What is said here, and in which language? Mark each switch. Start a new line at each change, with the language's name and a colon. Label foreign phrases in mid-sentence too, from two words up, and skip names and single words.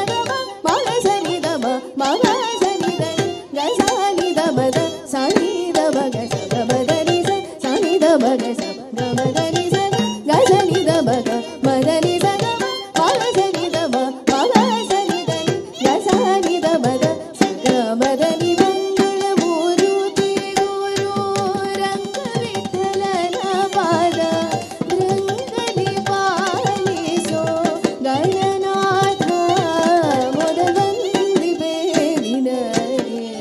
Kannada: ಗ ಮ ಗ ಸ ನಿ ದ ಮ ಮ ಗ ಸ ನಿ ದ ನಿ ಗ ಸ ನಿ ದ ಮ ದ ಸ ನಿ ದ ಮ ಗ ಸ ಗ ಮ ದ ನಿ ಸ ಸ ನಿ ದ ಮ ಗ ಸ ಗ ಮ ದ ನಿ ಸ ಗ ಗ ಸ ನಿ ದ ಮ ಗ ಮ ದ ನಿ ಸ ಗ ಮ ಗ ಸ ನಿ ದ ಮ ಮ ಗ ಸ ನಿ ದ ನಿ ಗ ಸ ನಿ ದ ಮ ದ ಸ ಗ ಮ ದ ನಿ ಮಂಗಳ ಮೂರುತಿ ಗುರು ರಂಗ ವಿಠಲನ ಪಾದ ರಂಗಲಿ ಪಾಲಿಸೋ ಗಣನಾಥ ಮೊದಲಂದಿಬೆ ನಿನಗೆ